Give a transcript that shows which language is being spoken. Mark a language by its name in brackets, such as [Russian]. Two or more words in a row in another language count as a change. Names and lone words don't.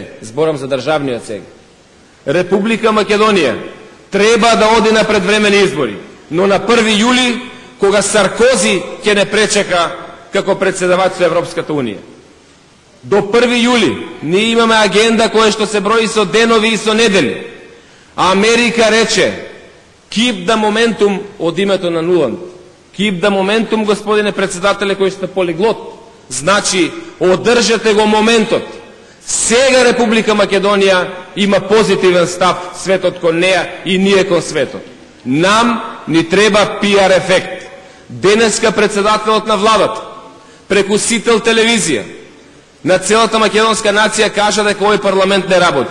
[Macedonian] Зборам за државниот сега. Република Македонија треба да оди на предвремени избори, но на 1 јули, кога Саркози ќе не пречека како председавач со Европската Унија. До 1 јули ние имаме агенда која што се брои со денови и со недели. Америка рече: [English] keep the momentum, [Macedonian] од името на Нуланд. [English] Keep the momentum, [Macedonian] господине председателе, кој сте полиглот. Значи, одржете го моментот. Сега Република Македонија има позитивен став светот кон неја и ние кон светот. Нам ни треба пиар ефект. Денеска председателот на владата, преку Сител телевизија, на целата македонска нација кажа дека овој парламент не работи.